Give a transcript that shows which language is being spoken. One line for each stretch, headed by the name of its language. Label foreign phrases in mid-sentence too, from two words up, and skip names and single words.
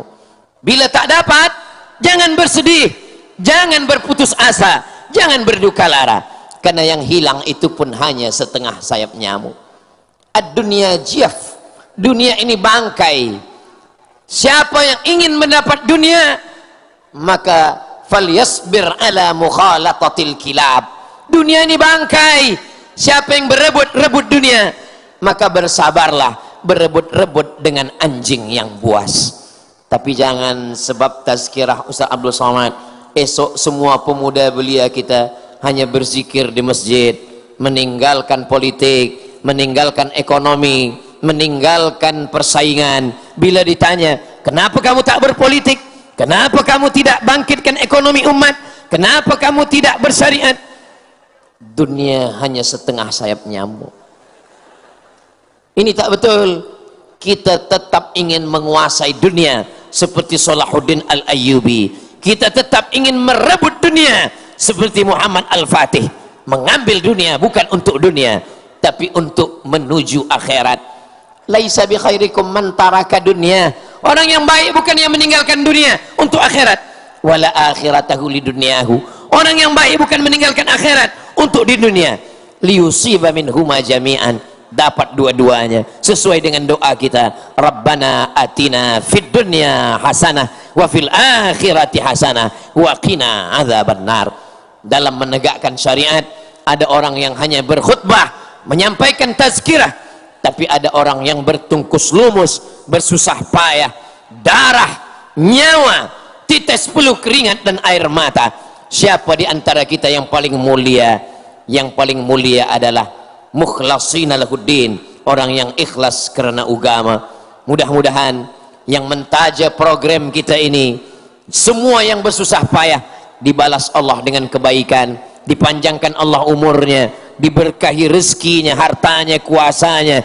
Indonesian: Bila tak dapat, jangan bersedih, jangan berputus asa, jangan berduka lara, karena yang hilang itu pun hanya setengah sayap nyamuk.
Arabic: الدنيا جيفة,
Indonesian: dunia ini bangkai. Siapa yang ingin mendapat dunia, maka
Arabic: فليصبر على مخالطة الكلاب.
Indonesian: Dunia ini bangkai. Siapa yang berebut-rebut dunia, maka bersabarlah berebut-rebut dengan anjing yang buas. Tapi jangan sebab tazkirah Ustaz Abdul Somad, esok semua pemuda belia kita hanya berzikir di masjid, meninggalkan politik, meninggalkan ekonomi, meninggalkan persaingan. Bila ditanya, kenapa kamu tak berpolitik? Kenapa kamu tidak bangkitkan ekonomi umat? Kenapa kamu tidak bersyariat? Dunia hanya setengah sayap nyamuk. Ini tak betul. Kita tetap ingin menguasai dunia seperti Salahuddin Al-Ayyubi. Kita tetap ingin merebut dunia seperti Muhammad Al-Fatih, mengambil dunia bukan untuk dunia tapi untuk menuju akhirat.
Arabic: ليس بخيركم من ترك الدنيا.
Indonesian: Orang yang baik bukan yang meninggalkan dunia untuk akhirat.
Arabic: ولا آخرته لدنياه.
Indonesian: Orang yang baik bukan meninggalkan akhirat untuk di dunia.
Arabic: ليصيب منهما جميعا,
Indonesian: dapat dua-duanya sesuai dengan doa kita.
Arabic: ربنا آتنا في الدنيا حسنة وفي الآخرة حسنة وقنا عذاب النار.
Indonesian: Dalam menegakkan syariat ada orang yang hanya berkhutbah menyampaikan tazkirah, tapi ada orang yang bertungkus lumus, bersusah payah, darah, nyawa, titis peluh keringat dan air mata. Siapa di antara kita yang paling mulia? Yang paling mulia adalah
Arabic: مخلصين له الدين,
Indonesian: orang yang ikhlas karena agama. Mudah-mudahan yang mentaja program kita ini, semua yang bersusah payah dibalas Allah dengan kebaikan, dipanjangkan Allah umurnya, diberkahi rezekinya, hartanya, kuasanya.